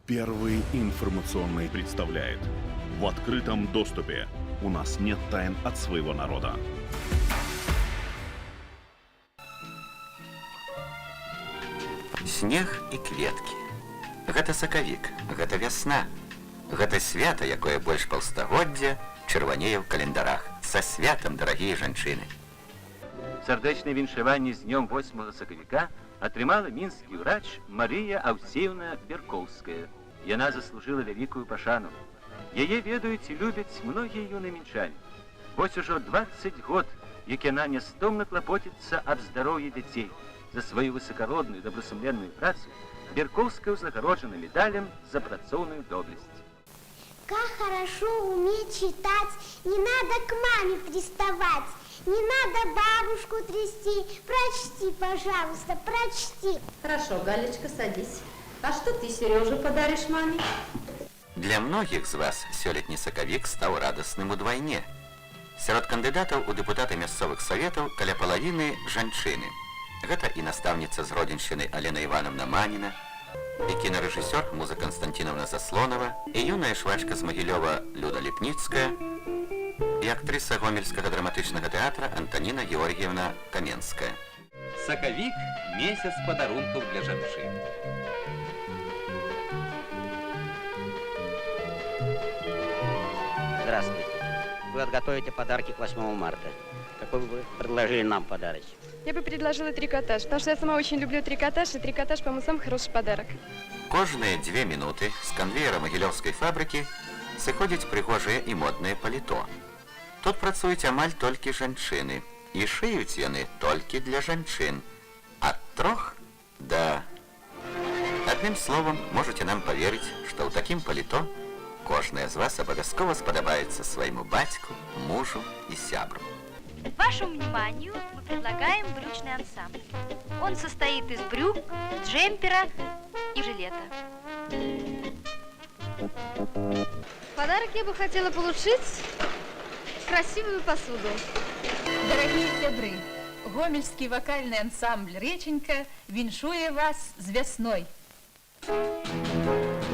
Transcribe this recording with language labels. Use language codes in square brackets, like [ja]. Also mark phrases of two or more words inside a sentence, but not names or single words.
[ru] Первый информационный представляет. В открытом доступе. У нас нет тайн от своего народа. [be] Снег і кветкі. Гэта сакавік, гэта вясна. Гэта свята, якое больш паўстагоддзя чырванее ў календарах. Са святам, дарагія жанчыны. Сардэчнае віншаванне з днём 8 сакавіка атрымала мінскі ўрач Марыя Аўсеўна Беркоўская. Яна заслужыла вялікую пашану. Яе ведаюць і любяць многія юныя мінчане. Вось ужо 20 год, як яна нястомна клапоціцца аб здароўі дзяцей. За сваю высакародную добросумленную працу Беркоўская узнагароджана медалем за працоўную доблесть. [ru] Как хорошо уметь читать, не надо к маме приставать, не надо бабушку трясти. Прочти, пожалуйста, прочти. Хорошо, Галечка, садись. А что ты, Сережа, подаришь маме? [be] Для многіх з вас сёлетні сакавік стаў радасным удвайне. Сярод кандыдатаў у дэпутаты мясцовых саветаў каля палавіны жанчыны. Гэта і настаўніца з родзеншчыны Алена Івановна Маніна, і кінарэжысёр Муза Константиновна Заслонова, і юная швачка з Магілёва Люда Ліпніцкая, і актрыса Гомельскага драматычнага тэатра Антаніна Георгіевна Каменская. Сакавік – месяц падарункаў для жанчын. [ru] Здравствуйте. Вы отготовите подарки к 8 марта. Какой бы вы предложили нам подарок? Я бы предложила трикотаж, потому что я сама очень люблю трикотаж, и трикотаж, по-моему, самый хороший подарок. [be] Кожныя 2 минуты з канвеера Магілёўскай фабрыкі сыходзіць прыгожае і моднае паліто. Тут працуюць амаль толькі жанчыны, і шыюць яны толькі для жанчын. Ад 3 да... Адным словам, [ru] можете нам поверыць, [be] што ў такім паліто кожная з вас абавязкова спадабаецца свайму бацьку, мужу і сябру. [ru] Вашему вниманию мы предлагаем брючный ансамбль. Он состоит из брюк, джемпера и жилета. Подарок я бы хотела получить красивую посуду. Дорогие сябры, гомельский вокальный ансамбль «Реченька» [be] віншуе вас з вясной.